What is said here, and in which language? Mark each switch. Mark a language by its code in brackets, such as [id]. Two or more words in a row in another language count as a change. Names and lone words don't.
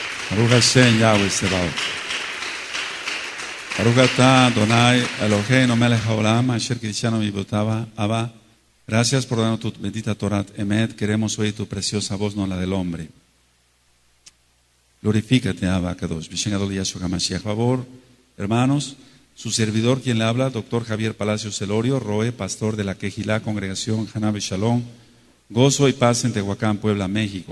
[he] ברוך השם יהוה צבאות. ברוך אתה אדוני אלוהינו מלך העולם אשר קידשנו מצוותיו אבא. [es] Gracias por darnos tu bendita [he] תורה אמת. [es] Queremos oír tu preciosa voz, no la del hombre. Glorifícate, [he] אבא קדוש. בשם גדול ישוע המשיח. [es] Favor, hermanos, su servidor quien le habla, doctor Javier Palacios Elorio, Roe, pastor de la Quejilá, congregación Haná Shalom, Gozo y Paz en Tehuacán, Puebla, México.